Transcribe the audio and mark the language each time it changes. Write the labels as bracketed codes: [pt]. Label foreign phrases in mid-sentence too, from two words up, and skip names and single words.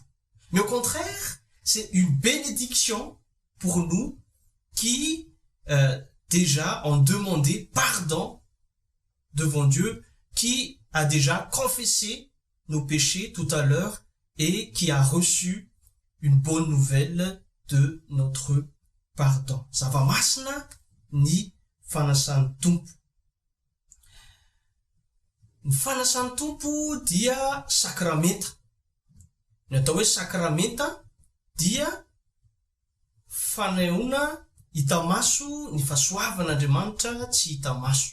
[fr] Mais au contraire, c'est une bénédiction pour nous qui déjà ont demandé pardon devant Dieu, qui a déjà confessé nos péchés tout à l'heure et qui a reçu une bonne nouvelle de notre pardon. [mg] Zava-masina ny fanasan'ny Tompo. Ny fanasan'ny Tompo dia sakramenta. Ny atao hoe sakramenta dia fanehoana hita maso ny fahasoavan'Andriamanitra tsy hita maso.